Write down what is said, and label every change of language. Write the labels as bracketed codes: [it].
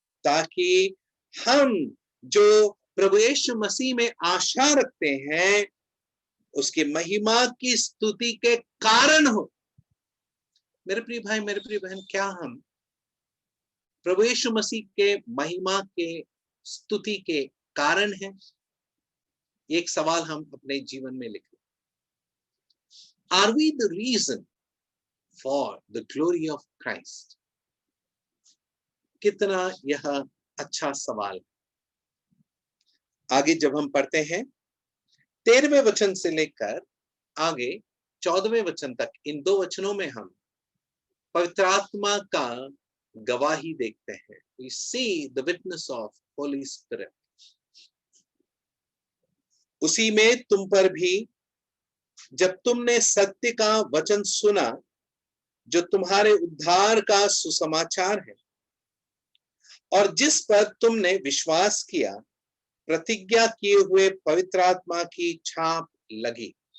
[hi] ताकि हम जो प्रभु यीशु मसीह में आशा रखते हैं, उसकी महिमा की स्तुति के कारण हो। मेरे प्रिय भाई, मेरे प्रिय बहन, क्या हम प्रभु यीशु मसीह के महिमा के स्तुति के कारण हैं? एक सवाल हम अपने जीवन में लिखें। [en] Are we the reason for the glory of Christ? [hi] कितना यह अच्छा सवाल है। आगे जब हम पढ़ते हैं 13वें वचन से लेकर आगे 14वें वचन तक, इन दो वचनों में हम पवित्र आत्मा का गवाही देखते हैं। [en] We see the witness of Holy Spirit. [hi] उसी में तुम पर भी जब तुमने सत्य का वचन सुना, जो तुम्हारे उद्धार का सुसमाचार है, और जिस पर तुमने विश्वास किया, प्रतिज्ञा किए हुए पवित्र आत्मा की छाप लगी।